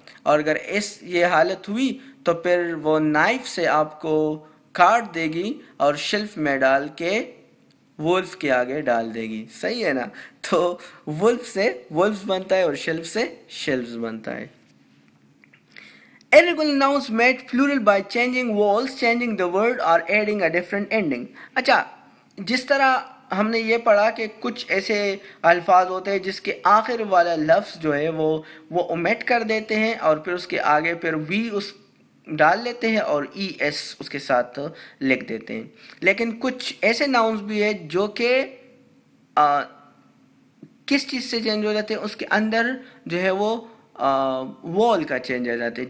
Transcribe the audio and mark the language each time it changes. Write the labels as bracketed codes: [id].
[ur] اور اگر یہ حالت ہوئی تو پھر وہ نائف سے آپ کو کاٹ دے گی اور شیلف میں ڈال کے وولف کے آگے ڈال دے گی. صحیح ہے نا؟ تو وولف سے وولفز بنتا ہے اور شیلف سے شیلفز بنتا ہے. [en] Irregular nouns made plural by changing vowels, changing the word or adding a different ending. [ur] اچھا، جس طرح ہم نے یہ پڑھا کہ کچھ ایسے الفاظ ہوتے ہیں جس کے آخر والا لفظ جو ہے وہ اومٹ کر دیتے ہیں اور پھر اس کے آگے پھر وی اس ڈال لیتے ہیں اور ای ایس اس کے ساتھ لکھ دیتے ہیں. لیکن کچھ ایسے ناؤنز بھی ہیں جو کہ کس چیز سے چینج ہو جاتے ہیں؟ اس کے اندر جو ہے وہ وال کا چینج آ جاتے ہیں.